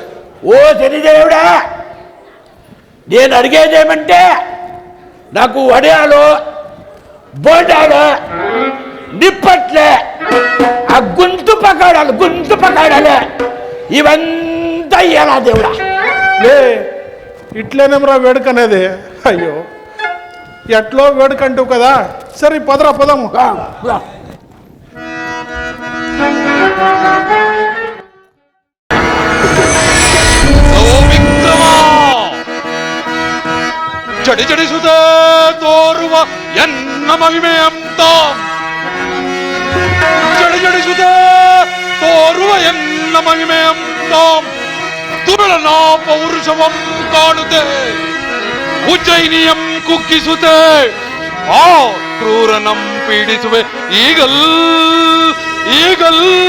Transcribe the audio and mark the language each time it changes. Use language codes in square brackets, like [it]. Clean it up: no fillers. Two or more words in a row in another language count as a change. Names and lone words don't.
[te] ఓ శనిదేవుడా, నేను అడిగేదేమంటే నాకు వడియాలు బోండాలు నిప్పట్లే ఆ గొంతు పకాడాలు ఇవంతా ఇయ్యాలా దేవుడా? లే, ఇట్లేనేమరా వేడుకనేది. అయ్యో, ఎట్లో వేడుకంటావు కదా. సరే పదరా, పదము. [kn] ಜಡಿ ಜಡಿಸುತ್ತ ತೋರುವ ಎನ್ನ ಮಹಿಮೆ ಅಂತ, ಜಡಿ ಜಡಿಸುತ್ತ ತೋರುವ ಎನ್ನ ಮಹಿಮೆ ಅಂತ ತುಬಳನ ಪೌರುಷವಂ ಕಾಣುತ್ತೆ, ಉಜ್ಜಯಿನಿಯಂ ಕುಗ್ಗಿಸುತ್ತೆ, ಆ ಕ್ರೂರನಂ ಪೀಡಿಸುವೆ ಈಗಲ್ ಈಗಲ್